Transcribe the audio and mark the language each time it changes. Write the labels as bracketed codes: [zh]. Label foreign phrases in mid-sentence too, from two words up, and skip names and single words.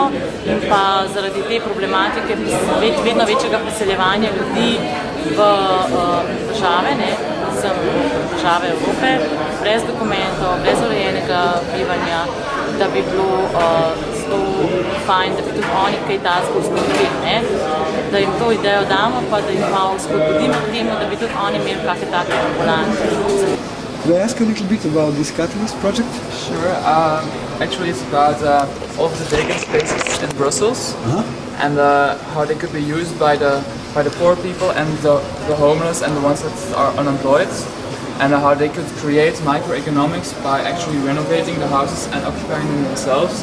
[sl] in pa zaradi te problematike vedno večjega priseljevanja ljudi v države, predvsem države Evrope, brez dokumentov, brez urejenega bivanja, da bi bilo zelo fajn, da bi tudi oni kaj takega ustvarili, da jim to idejo damo, pa da jim malo spodbudimo k temu, da bi tudi oni imeli kakšne take ambulante. [en] Could I ask a little bit about this catalyst project? Sure. Actually, it's about all of the vacant spaces in Brussels and how they could be used by the poor people and the homeless and the ones that are unemployed, and how they could create microeconomics by actually renovating the houses and occupying them themselves.